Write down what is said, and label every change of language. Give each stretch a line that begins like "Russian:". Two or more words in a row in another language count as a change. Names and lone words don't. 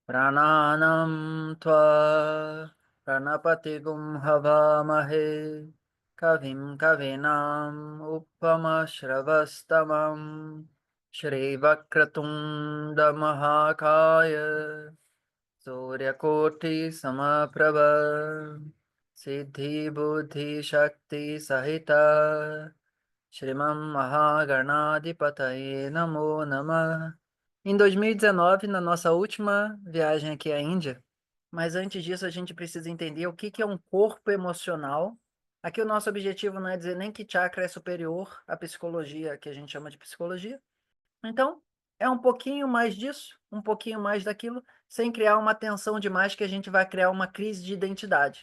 Sanskrit: गणानां त्वा गणपतिं हवामहे कविं कवीनाम् उपमश्रवस्तमम् श्री वक्रतुण्ड महाकाय सूर्यकोटि समप्रभ सिद्धि बुद्धि शक्ति सहित श्रीमन् महागणाधिपतये नमो नमः.
Portuguese: Em 2019, na nossa última viagem aqui à Índia, mas antes disso a gente precisa entender o que que é um corpo emocional. Aqui o nosso objetivo não é dizer nem que chakra é superior à psicologia, que a gente chama de psicologia. Então, é um pouquinho mais disso, um pouquinho mais daquilo, sem criar uma tensão demais que a gente vai criar uma crise de identidade.